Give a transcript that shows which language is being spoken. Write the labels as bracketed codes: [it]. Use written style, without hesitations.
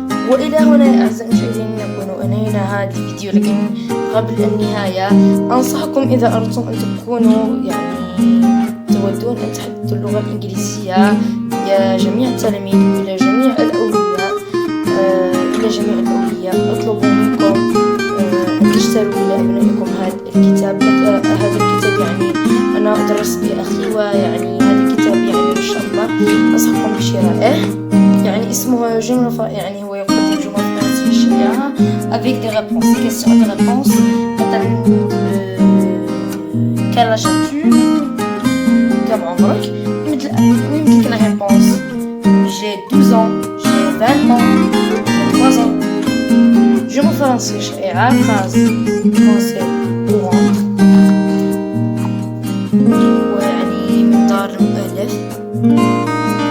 [ar] وإلى هنا أعزائي المشاهدين نكون أنهينا هذا الفيديو، لكن قبل النهاية أنصحكم إذا أردتم أن تكونوا تودون أن تحدثوا اللغة الإنجليزية يا جميع التلاميذ إلى جميع الأولياء أطلب منكم أن تشتروا لأبنائكم هذا الكتاب. يعني أنا أدرس بأخي ويعني هذا الكتاب يعني إن شاء الله أنصحكم بشرائه. يعني اسمه جملة يعني هو يقدم جمل في الشريعة [fr] avec des réponses, des questions et des réponses. مثلا quel âge as-tu? [ar] كم عمرك؟ مثل [fr] la réponse j'ai 12 ans, j'ai 20 ans, j'ai 3 ans. [ar] جمل فرنسية شائعة [fr] phrase français courante [ar] ويعني من دار المؤلف.